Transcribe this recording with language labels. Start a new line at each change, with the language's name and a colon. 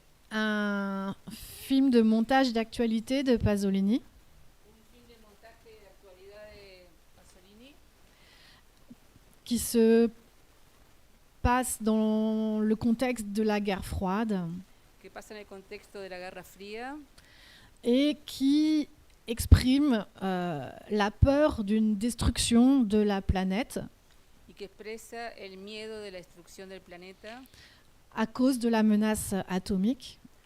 French: Un film de montage d'actualité de Pasolini. Qui se passe dans le contexte de la guerre froide.
Spanish: Que pasa en el contexto de la Guerra Fría.
French: Et qui exprime la peur d'une destruction de la planète.
Spanish: Y que expresa el miedo de la destrucción del planeta.
French: À cause de la menace atomique.